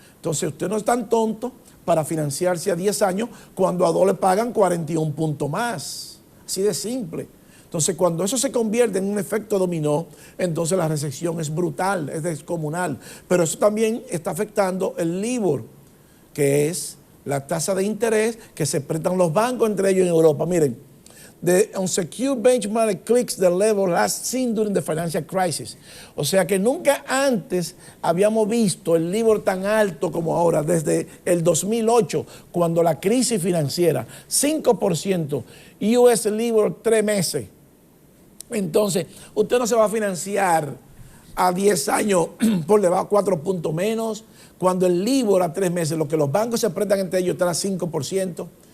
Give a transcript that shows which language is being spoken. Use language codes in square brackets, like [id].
[es] Entonces usted no es tan tonto para financiarse a 10 años cuando a 2 le pagan 41 puntos más. Así de simple. Entonces, cuando eso se convierte en un efecto dominó, entonces la recesión es brutal, es descomunal. Pero eso también está afectando el LIBOR, que es la tasa de interés que se prestan los bancos entre ellos en Europa. [en] Miren, the unsecured benchmark clicks the level last seen during the financial crisis. [es] O sea que nunca antes habíamos visto el LIBOR tan alto como ahora, desde el 2008, cuando la crisis financiera, 5%, US LIBOR 3 meses. Entonces, usted no se va a financiar a 10 años por debajo 4 puntos menos, cuando el LIBOR a 3 meses, lo que los bancos se prestan entre ellos está a 5%.